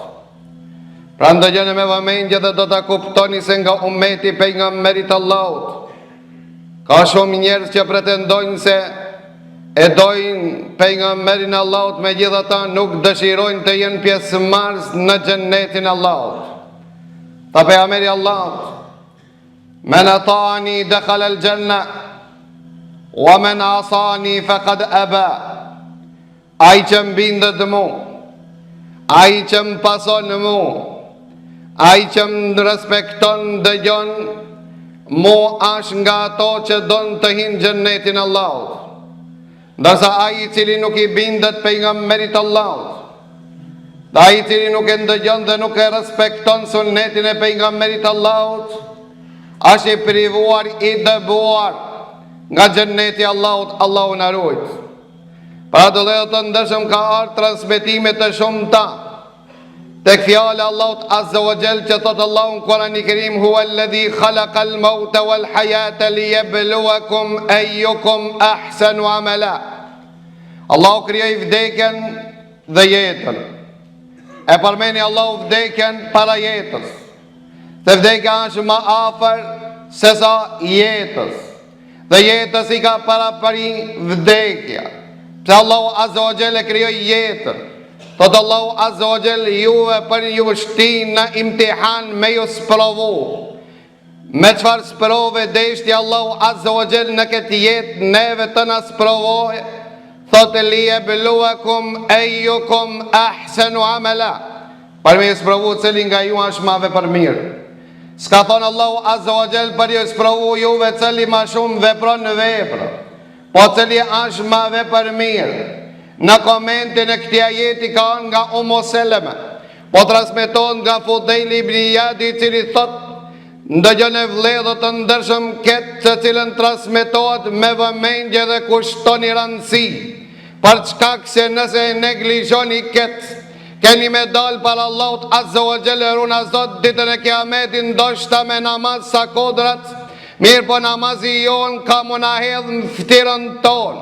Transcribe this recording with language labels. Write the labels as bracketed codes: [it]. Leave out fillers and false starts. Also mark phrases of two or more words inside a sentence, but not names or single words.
[sq] Pra ndëgjoni me vëmendje dhe do ta kuptoni se nga ummeti pejgamberit Allahut ka shumë njerëz që pretendojnë se e dojnë pejgamberin Allahut, megjithatë nuk dëshirojnë të jenë pjesëmarrës në xhennetin e Allahut. Tha pejgamberi Allahut: [ar] من أطاعني دخل الجنة ومن عصاني فقد أبى. [sq] Ai që mbindet mu, ai që më pason mu, ai që më respekton dëgjon, mu është nga ato që donë të hinë xhennetin e Allahut. Ndërsa ai i cili nuk i bindet pejgamberit Allahut, dhe ai i cili nuk e ndëgjon dhe nuk e respekton sunnetin e pejgamberit Allahut, është i privuar, i dëbuar nga xhenneti i Allahut. Allahu na ruaj. Pra të vëllezër të ndershëm, ka ardhur transmetime të shumta tek fjala e Allahut [ar] عز وجل, [sq] që thot Allahu në Kur'anin e Kerim: [ar] هو الذي خلق الموت والحياة ليبلوكم أيكم أحسن عملا. [sq] Allahu krijoi vdekjen dhe jetën. E përmeni Allahu vdekjen para jetës, se vdekja është më afër se sa jetës, dhe jetës i ka parapari vdekja. Pse Allahu [ar] عز وجل [sq] e krijoi jetën? Thot Allahu [ar] عز وجل: [sq] juve për ju shtin në imtihan me ju sprovu. Me çfarë sprove deshti Allahu [ar] عز وجل [sq] në këtë jetë neve të na sprovoj? Thot: [ar] ليبلوكم أيكم أحسن عملا. [sq] Për me ju sprovu cili nga ju është ma vepër mirë. S'ka thonë Allahu [ar] عز وجل [sq] për ju sprovu juve cili ma shumë vepron në vepra, po cili është ma vepër mirë. Në komentin e këtij ajeti ka nga Ummu Seleme, po transmeton nga Fudejl ibn Iyad, i cili thot: ndëgjoni vëllezër të ndershëm këtë të cilën transmetohet me vëmendje dhe kushtoni rëndësi, për shkak se nëse e neglizhoni këtë, keni me dalë para Allahut [ar] عز وجل [sq] runa Zot ditën e Kiametit, ndoshta me namaz sa kodrat, mirë po namazi jon ka muna hedh në ftyrën tonë.